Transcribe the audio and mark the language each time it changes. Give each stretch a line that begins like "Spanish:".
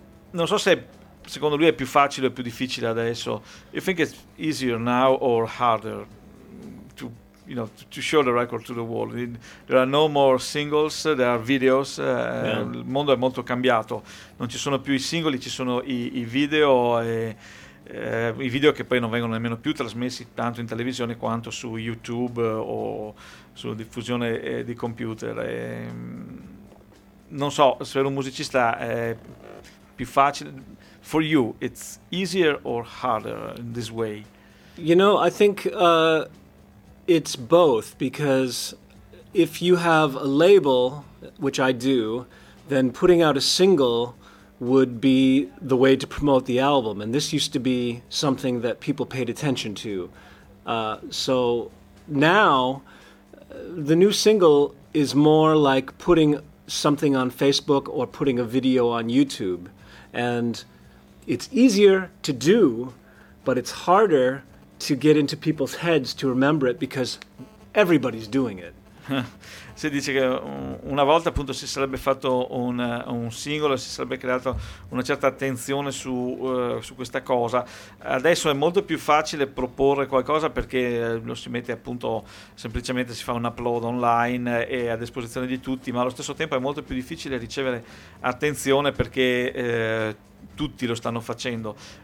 Italian: Non so se secondo lui è più facile o più difficile adesso.
English: You think it's easier now or harder to, you know, to show the record to the world? There are no more singles, there are videos.
Italian: Il mondo è molto cambiato, non ci sono più i singoli, ci sono i video, e i video che poi non vengono nemmeno più trasmessi tanto in televisione quanto su YouTube o sulla diffusione di computer. Non so, per un musicista è più facile.
English: For you, it's easier or harder in this way? You know, I think it's both, because if you have a label, which I do, then putting out a single would be the way to promote the album. And this used to be something that people paid attention to. So now, the new single is more like putting something on Facebook or putting a video on YouTube. And it's easier to do, but it's harder to get into people's heads to remember it because everybody's doing it.
Italian: Si dice che una volta appunto si sarebbe fatto un singolo, si sarebbe creato una certa attenzione su questa cosa. Adesso è molto più facile proporre qualcosa perché lo si mette appunto, semplicemente si fa un upload online e a disposizione di tutti, ma allo stesso tempo è molto più difficile ricevere attenzione perché tutti lo stanno facendo.